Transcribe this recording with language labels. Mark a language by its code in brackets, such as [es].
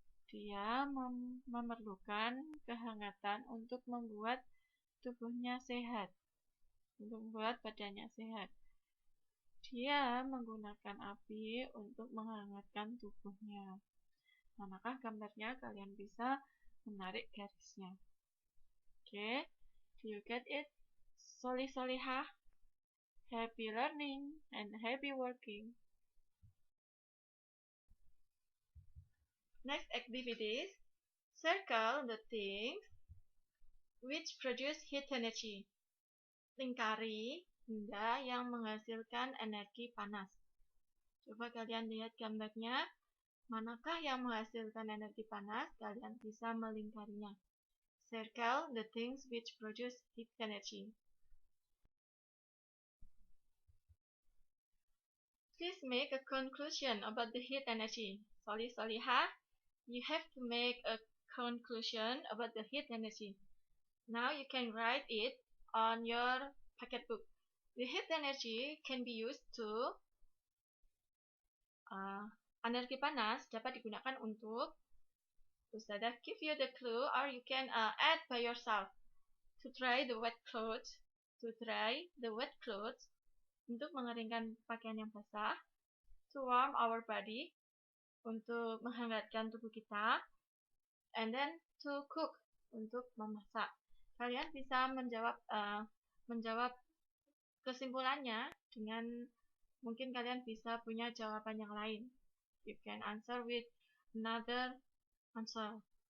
[id] Dia memerlukan kehangatan untuk membuat tubuhnya sehat. untuk membuat badannya sehat. Dia menggunakan api untuk menghangatkan tubuhnya. Manakah gambarnya? Kalian bisa menarik garisnya. [en] Oke, do you get it? Solih solihah, happy learning and happy working. Next activities, circle the things which produce heat energy. [id] Lingkari benda yang menghasilkan energi panas. Coba kalian lihat gambarnya. Manakah yang menghasilkan energi panas? Kalian bisa melingkarinya. [en] Circle the things which produce heat energy. Please make a conclusion about the heat energy. Solih solihah, you have to make a conclusion about the heat energy. Now you can write it on your pocket book. The heat energy can be used to [id] energi panas dapat digunakan untuk [en] Ustazah give you the clue or you can add by yourself. To dry the wet clothes. To dry the wet clothes. [id] Untuk mengeringkan pakaian yang basah. [en] To warm our body. [id] Untuk menghangatkan tubuh kita. [en] And then to cook. [id] Untuk memasak. Kalian bisa menjawab kesimpulannya dengan mungkin kalian bisa punya jawaban yang lain. [en] You can answer with another answer.